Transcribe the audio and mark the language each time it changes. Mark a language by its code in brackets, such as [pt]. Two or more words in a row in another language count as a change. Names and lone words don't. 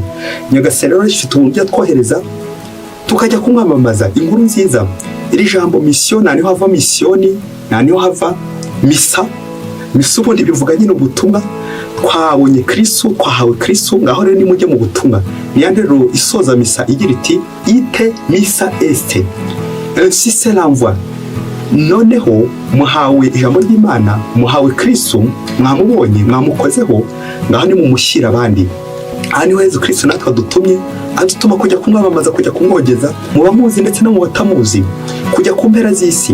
[rw] Nyagasani rero ifite uburyo twohereza tukajya kumwamamaza inkuru nziza. Iri jambo mission niho hava misiyoni, niho hava misa. Misa ubundi bivuga nyine ubutumwa. Twabonye Kristo, twahawe Kristo, ngaho rero nimujye mu butumwa. Niyo rero isoza misa igira iti [la] ite misa est, [fr] ainsi c'est l'envoi. [rw] Noneho muhawe ijambo ry'Imana, muhawe Kristo, mwamubonye, mwamukozeho, ngaho ni mumushyira abandi. Aha niho Yezu Kristo natwe adutumye, adutuma kujya kumwamamaza, kujya kumwogeza mu bamuzi ndetse no mu batamuzi, kujya ku mpera z'isi.